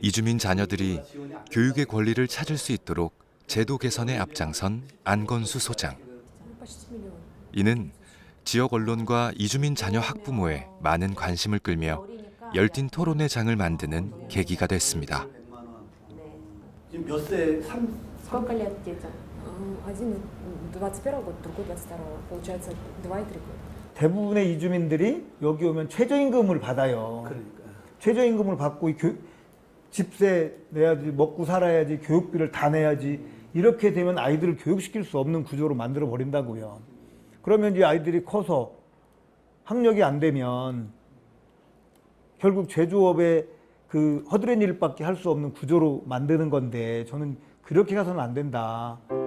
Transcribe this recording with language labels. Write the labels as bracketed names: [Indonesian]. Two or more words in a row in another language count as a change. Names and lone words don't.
[Korean] 이주민 자녀들이 교육의 권리를 찾을 수 있도록 제도 개선에 앞장선 안건수 소장. 이는 지역 언론과 이주민 자녀 학부모의 많은 관심을 끌며 열띤 토론의 장을 만드는 계기가 됐습니다. 지금 몇 세? [Russian] Сколько лет детям? Один 21 год, другой 22, получается 2 и 3 года. [Korean] 대부분의 이주민들이 여기 오면 최저임금을 받아요. 최저임금을 받고 집세 내야지, 먹고 살아야지, 교육비를 다 내야지. 이렇게 되면 아이들을 교육시킬 수 없는 구조로 만들어 버린다고요. 그러면 이 아이들이 커서 학력이 안 되면 결국 제조업의 그 허드렛 일밖에 할 수 없는 구조로 만드는 건데 저는 그렇게 가서는 안 된다.